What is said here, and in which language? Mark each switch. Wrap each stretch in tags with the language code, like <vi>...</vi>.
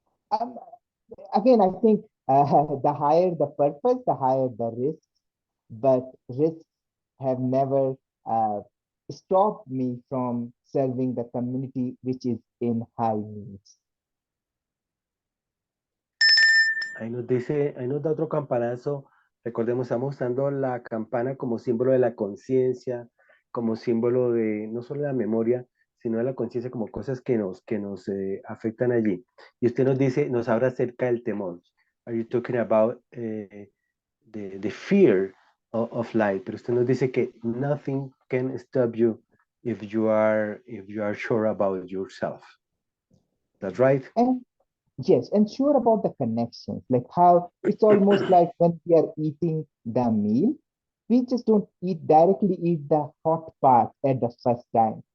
<en>Um, Again, I think the higher the purpose, the higher the risks, but risks have never uh, stopped me from serving the community which is in high needs.</en> <es>Ahí nos da otro campanazo. Recordemos, estamos usando la campana como símbolo de la conciencia, como símbolo de no solo de la memoria, sino de la conciencia, como cosas que nos afectan allí. Y usted nos dice, nos habla acerca del temor.</es> <en>Are you talking about the fear of life?</en> <es>Pero usted nos dice que</es> <en>nothing can stop you if you are sure about yourself. That's right? And yes, and sure about the connections, like how it's almost like when we are eating the meal, we just don't directly eat the hot part at the first time.</en>